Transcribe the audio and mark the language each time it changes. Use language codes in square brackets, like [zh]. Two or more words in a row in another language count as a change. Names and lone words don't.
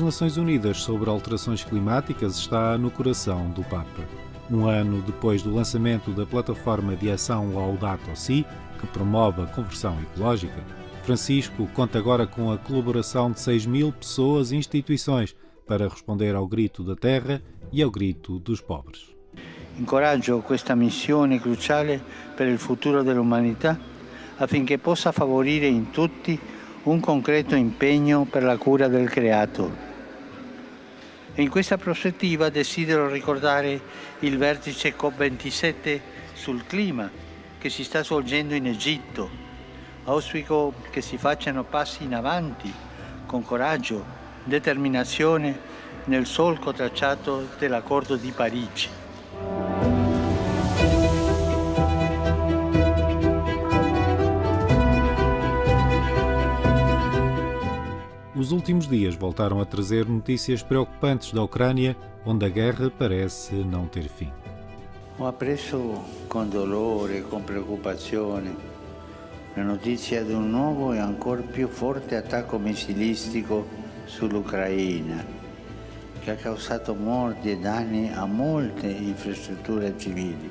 [pt] Nações Unidas sobre Alterações Climáticas está no coração do Papa. Um ano depois do lançamento da plataforma de ação Laudato Si, que promove a conversão ecológica, Francisco conta agora com a colaboração de 6.000 pessoas e instituições para responder ao grito da terra e ao grito dos pobres. [it] Incoraggio questa missione cruciale per il futuro dell'umanità affinché possa favorire in tutti un concreto impegno per la cura del creato. E in questa prospettiva desidero ricordare il vertice COP27 sul clima che si sta svolgendo in Egitto. Auspico che si facciano passi in avanti con coraggio, determinazione nel solco tracciato dell'Accordo di Parigi. [pt] Os últimos dias voltaram a trazer notícias preocupantes da Ucrânia, onde a guerra parece não ter fim. [it] Ho appreso con dolore e con preoccupazione la notizia di un nuovo e ancora più forte attacco missilistico sull'Ucraina, che ha causato morti e danni a molte infrastrutture civili.